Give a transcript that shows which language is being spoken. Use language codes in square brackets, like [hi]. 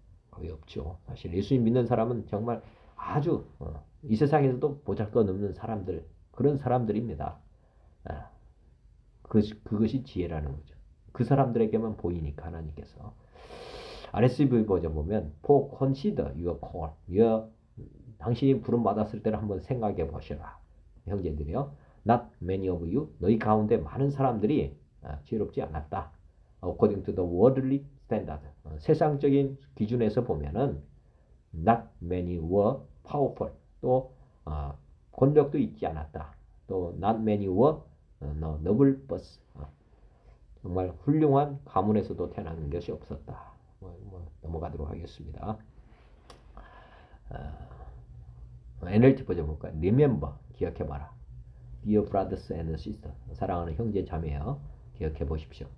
[ko] 거의 없죠. 사실 예수님 믿는 사람은 정말 아주 이 세상에서도 보잘것없는 사람들, 그런 사람들입니다. 그것이 지혜라는 거죠. 그 사람들에게만 보이니까 하나님께서. [en] RSV 버전 보면 For consider your call. [ko] 당신이 부름 받았을 때를 한번 생각해 보시라. 형제들이요. [en] Not many of you. [ko] 너희 가운데 많은 사람들이 지혜롭지 않았다. [en] According to the worldly standard. [ko] 세상적인 기준에서 보면은 [en] not many were powerful. [ko] 또 권력도 있지 않았다. [en] 또 not many were noble births. [ko] 정말 훌륭한 가문에서도 태어난 것이 없었다. 넘어가도록 하겠습니다. NLT 버전 볼까요? [en] Remember, [ko] 기억해봐라. [en] Dear brothers and sisters, [ko] 사랑하는 형제 자매여, 기억해 보십시오.